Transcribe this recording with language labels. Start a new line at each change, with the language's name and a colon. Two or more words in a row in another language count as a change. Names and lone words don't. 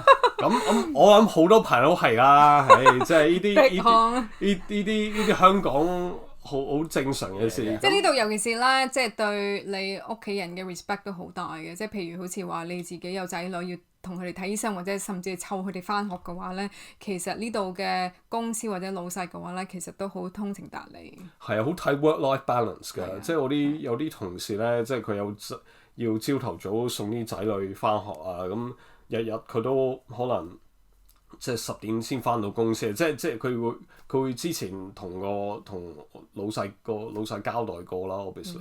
Cantonese: 咁我諗好多朋友都係啦，即係呢啲香港好正常嘅事。即係呢度尤其是啦，即係對你屋企人嘅 respect 都好大嘅。即係譬如好似話你自己有仔女要同佢哋睇醫生，或者甚至係湊佢哋返學嘅話咧，其實呢度嘅公司或者老細嘅話咧，其實都好通情達理。係啊，好睇
English: work-life balance
Cantonese: 㗎。即係我有啲同事咧，即係佢要朝頭早送啲仔女返學啊，咁日日佢都可能即係10點先返到公司。即係佢會之前同老細交代過啦 obviously。